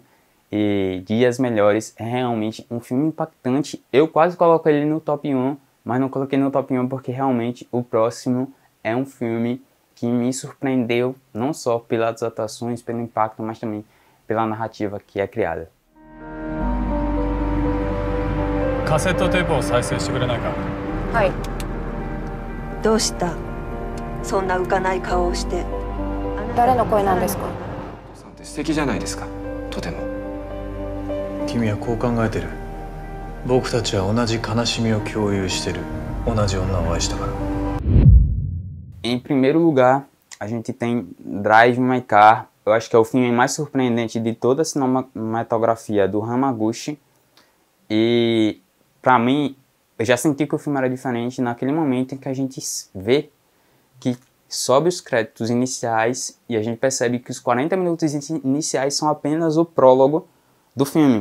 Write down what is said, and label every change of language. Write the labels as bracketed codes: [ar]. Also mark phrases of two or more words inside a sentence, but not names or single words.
[pt] E Dias Melhores é realmente um filme impactante. Eu quase coloco ele no top 1, mas não coloquei no top 1 porque realmente o próximo é um filme que me surpreendeu, não só pelas atuações, pelo impacto, mas também pela narrativa que é criada. [ja] カセットテープを再生してくれないか。はい。どうした？そんな浮かない顔をして。誰の声なんですか？素敵じゃないですか。とても。君はこう考えてる。僕たちは同じ悲しみを共有してる。同じ女を愛したから。 [pt] Em primeiro lugar, a gente tem Drive My Car. Eu acho que é o filme mais surpreendente de toda a cinematografia do Hamaguchi. E, pra mim, eu já senti que o filme era diferente naquele momento em que a gente vê que sobe os créditos iniciais e a gente percebe que os 40 minutos iniciais são apenas o prólogo do filme.